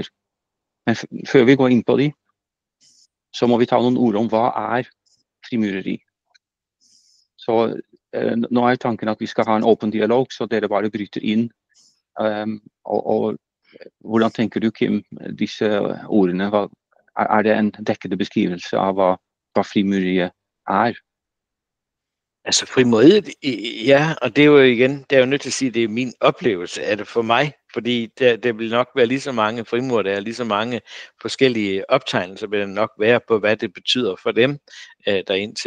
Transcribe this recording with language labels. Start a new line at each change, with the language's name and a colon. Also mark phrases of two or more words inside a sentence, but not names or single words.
Norwegian: Men før vi går inn på de, så må vi ta noen ord om hva er frimureri. Så nå er tanken at vi skal ha en åpen dialog, så dere bare bryter inn. Og hvordan tenker du, Kim, disse ordene? Er det en dekkende beskrivelse av hva frimureriet er?
Danish: Altså frimureriet, ja, og det er jo igen, det er jo nødt til at sige, at det er min oplevelse af det for mig, fordi der vil nok være lige så mange frimurer, der er lige så mange forskellige optegnelser, vil der nok være på, hvad det betyder for dem derindtil.